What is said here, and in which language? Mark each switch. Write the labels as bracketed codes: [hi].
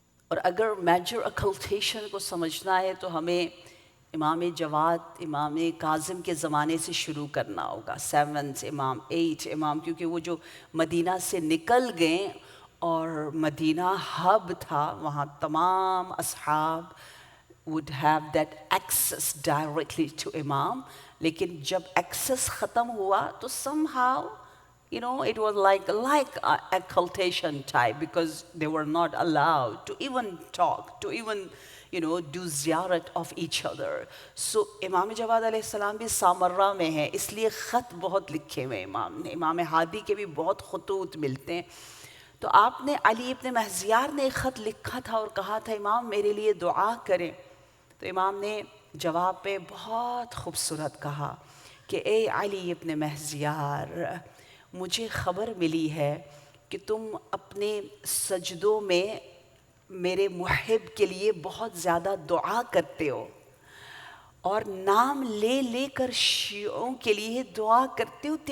[hi] और अगर [en] major occultation [hi] को समझना है तो हमें इमाम जवाद इमाम काज़िम के ज़माने से शुरू करना होगा. 7th इमाम, 8th इमाम, क्योंकि वो जो मदीना से निकल गए और मदीना हब था, वहाँ तमाम असहाब [en] would have that access directly to imam. [hi] लेकिन जब [en] access [hi] ख़त्म हुआ तो [en] somehow, you know, it was like a occultation type, because they were not allowed to even talk, to even, you know, do ziyarat of each other. [hi] So इमाम जवाद अलैहिस्सलाम भी Samarra में है, इसलिए ख़त बहुत लिखे हुए इमाम ने. इमाम हादी के भी बहुत खतूत मिलते हैं. तो आपने अली इब्न महज़ियार ने एक ख़त लिखा था और कहा था इमाम मेरे लिए दुआ करें. तो इमाम ने जवाब पे बहुत खूबसूरत कहा कि ए अली इब्न महज़ियार, मुझे ख़बर मिली है कि तुम अपने सजदों में मेरे मुहिब के लिए बहुत ज़्यादा दुआ करते हो और नाम ले लेकर शियों के लिए दुआ करते हो.